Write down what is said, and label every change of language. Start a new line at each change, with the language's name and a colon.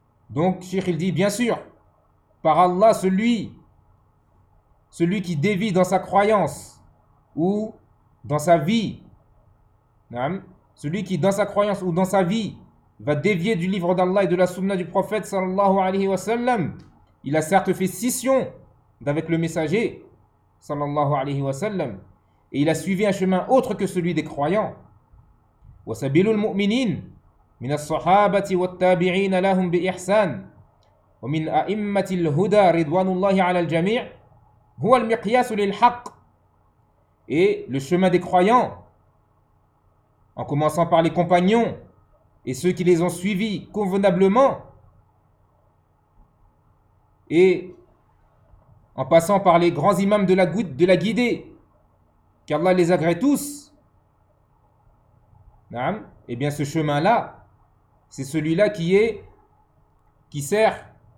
French: Donc, Cheikh, il dit, bien sûr, par Allah, celui qui dévie dans sa croyance ou dans sa vie, celui qui dans sa croyance ou dans sa vie va dévier du livre d'Allah et de la sunna du prophète,
Arabic: sallallahu alayhi wa sallam,
French: il a certes fait scission d'avec le messager, sallallahu alayhi wa sallam, et il a suivi un chemin autre que celui des croyants.
Arabic: Wa sabilul mu'minin. من الصحابة والتابعين لهم بإحسان ومن أئمة الهدى رضوان الله على الجميع هو المقياس للحق.
French: Et le chemin des croyants, en commençant par les compagnons et ceux qui les ont suivis convenablement, et en passant par les grands imams de la guidée, qu'Allah les agrée tous, et bien ce chemin-là, c'est celui-là qui sert